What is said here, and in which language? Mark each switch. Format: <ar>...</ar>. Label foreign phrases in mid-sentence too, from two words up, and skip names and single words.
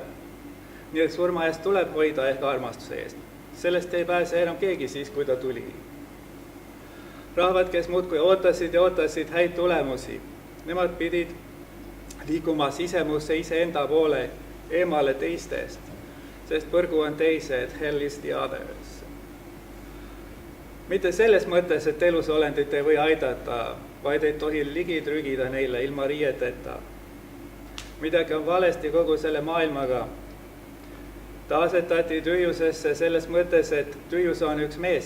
<et>Nii et surma eest tuleb hoida ehk armastuse eest. Sellest ei pääse enam keegi siis, kui ta tuli. Rahvad, kes muudkui ootasid ja ootasid häid tulemusi, nemad pidid liikuma sisemusse iseenda poole eemale teistest, sest põrgu on teised,</et> <en>hell is the others.</en> <et>Mitte selles mõttes, et elusolendit ei või aidata, vaid ei tohi ligi trügida neile ilma riieteta. Midagi on valesti kogu selle maailmaga. Ta asetati tühjusesse selles mõttes, et tühjus on üks mees.</et>